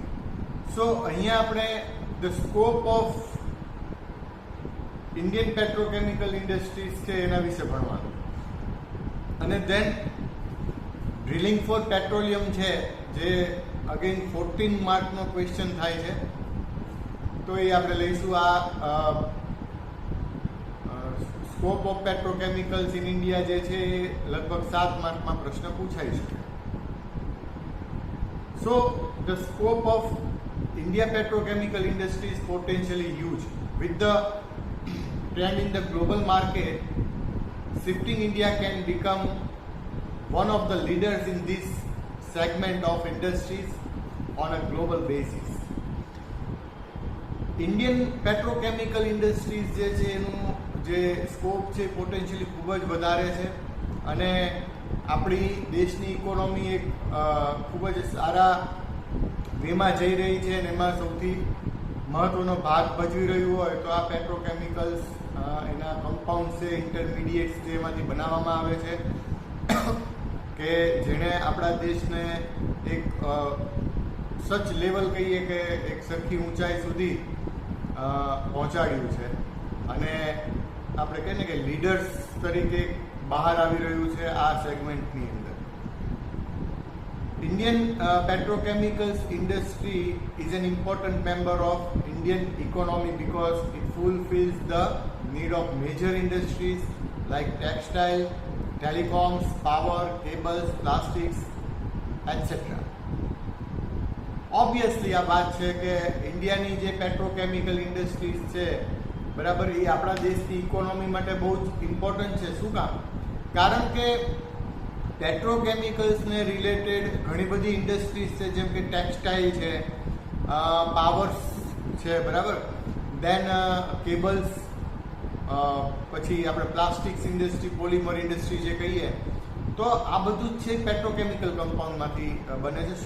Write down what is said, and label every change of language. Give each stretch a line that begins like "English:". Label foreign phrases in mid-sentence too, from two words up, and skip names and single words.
Gujarati: સો અહીંયા આપણે
English: the scope of Indian petrochemical industries
Gujarati: છે એના વિશે ભણવાનું, અને
English: then drilling for petroleum
Gujarati: છે જે અગેન 14 માર્કનો ક્વેશ્ચન થાય છે, તો એ આપણે લઈશું. આ
English: scope of petrochemicals in India
Gujarati: જે છે એ લગભગ 7 માર્કમાં પ્રશ્ન પૂછાઈ શકે.
English: So the scope of India petrochemical industry is potentially huge. With the trend in the global market, shifting India can become one of the leaders in this segment of industries on a global basis. Indian petrochemical industries
Gujarati: જે છે એનું જે સ્કોપ છે પોટેન્શિયલી ખૂબ જ વધારે છે, અને આપણી દેશની ઇકોનોમી એક ખૂબ જ સારા વેમાં જઈ રહી છે, અને એમાં સૌથી મહત્વનો ભાગ ભજવી રહ્યું હોય તો આ પેટ્રોકેમિકલ્સ એના કમ્પાઉન્ડ છે, ઇન્ટરમીડિયેટ્સ છે, એમાંથી બનાવવામાં આવે છે કે જેણે આપણા દેશને એક
English: such level
Gujarati: કહીએ કે એક સરખી ઊંચાઈ સુધી પહોંચાડ્યું છે, અને આપણે કહીએ ને કે લીડર્સ તરીકે બહાર આવી રહ્યું છે આ સેગમેન્ટની અંદર.
English: Indian petrochemicals industry is an important member of Indian economy because it fulfills the need of major industries like textile, telecoms, power, cables, plastics, etc.
Gujarati: Obviously આ વાત છે કે ઇન્ડિયાની જે
English: petrochemical industries
Gujarati: છે, બરાબર, એ આપણા દેશની ઇકોનોમી માટે બહુ જ ઇમ્પોર્ટન્ટ છે. શું કામ? કારણ કે પેટ્રોકેમિકલ્સને રિલેટેડ ઘણી બધી ઇન્ડસ્ટ્રીઝ છે, જેમ કે ટેક્સટાઇલ છે, પાવર્સ છે, બરાબર,
English: then cables,
Gujarati: પછી આપણે
English: plastics industry, polymer industry
Gujarati: જે કહીએ, તો આ બધું જ છે પેટ્રોકેમિકલ કમ્પાઉન્ડમાંથી બને છે.